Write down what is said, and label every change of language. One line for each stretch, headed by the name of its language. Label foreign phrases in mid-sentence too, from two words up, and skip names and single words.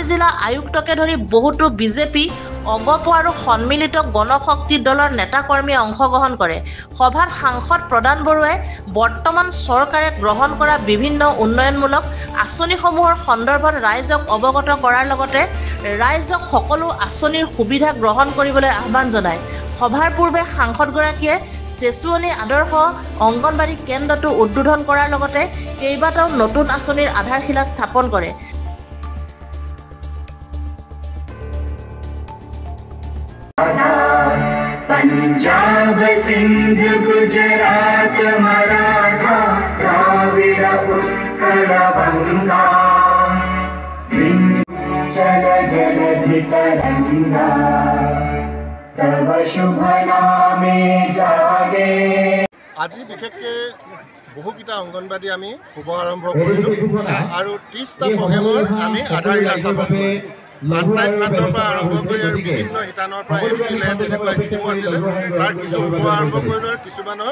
Assamese: জিলা আয়ুক্তকে ধৰি বহুতো বিজেপি অগপ আৰু সন্মিলিত গণশক্তি দলৰ নেতাকৰ্মীয়ে অংশগ্ৰহণ কৰে সভাত সাংসদ প্ৰদান বৰুৱাই বৰ্তমান চৰকাৰে গ্ৰহণ কৰা বিভিন্ন উন্নয়নমূলক আঁচনিসমূহৰ সন্দৰ্ভত ৰাইজক অৱগত কৰাৰ লগতে ৰাইজক সকলো আঁচনিৰ সুবিধা গ্ৰহণ কৰিবলৈ আহ্বান জনায় সভাৰ পূৰ্বে সাংসদগৰাকীয়ে চেচুৱনী আদৰ্শ অংগনবাড়ী কেন্দ্ৰটো উদ্বোধন কৰাৰ লগতে কেইবাটাও নতুন আঁচনিৰ আধাৰশিলা স্থাপন কৰে
Bangla: পাঞ্জাব সিন্ধ গুজরাট মারাঠা দ্রাবিড় উৎকল বঙ্গ চল জলধি তরঙ্গ তব শুভ নামে জাগে
Assamese: আজি বিশেষকৈ বহুকেইটা অংগনবাড়ী আমি শুভ আৰম্ভ কৰিলোঁ আৰু 30টা প্ৰগ্ৰেমৰ আমি আধাৰশিলা স্থাপন কৰিলোঁ আটাইত মাত্ৰৰ পৰা আৰম্ভ কৰি আৰু বিভিন্ন শিতানৰ পৰা এমপিলে তেনেকুৱা স্কিমো আছিলে তাৰ কিছু শুভ আৰম্ভ কৰিলোঁ আৰু কিছুমানৰ